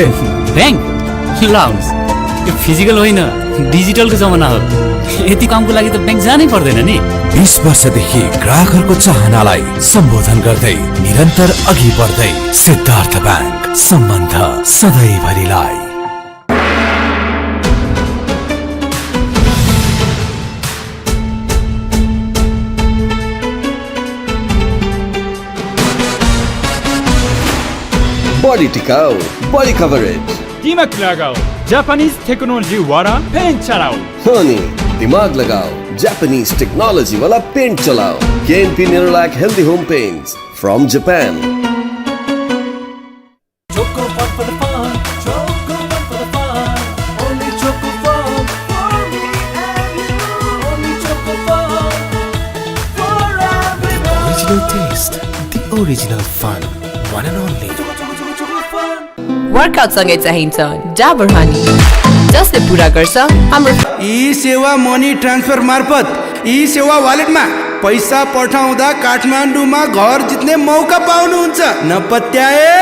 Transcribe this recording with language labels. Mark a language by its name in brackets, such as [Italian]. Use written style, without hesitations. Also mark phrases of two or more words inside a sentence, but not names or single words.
[English] bank lounge [Nepali] यो फिजिकल होइन डिजिटलको जमाना हो यति कामको लागि त ब्याङ्क जानै पर्दैन नि 20 वर्षदेखि ग्राहकहरूको चाहनालाई सम्बोधन गर्दै निरन्तर अघि बढ्दै सिद्धार्थ ब्याङ्क सम्बन्ध सधैँभरिलाई [Hindi] बॉडी टिकाऊ [English] body coverage [Hindi] दिमाग लगाओ [English] Japanese technology [Hindi] वाला पेंट चलाओ होनी दिमाग लगाओ [English] Japanese technology [Hindi] वाला पेंट चलाओ केएनपी नेरोलैक [English] healthy home paints from Japan Original taste, the original fun, one and only. [Nepali] वर्कआउट सँगै चाहिन्छ डाबर हनी जसले पुरा गर्छ हाम्रो ई सेवा [English] money transfer [Nepali] मार्फत ई सेवा वालेटमा पैसा पठाउँदा काठमाडौँमा घर जित्ने मौका पाउनुहुन्छ नपत्याए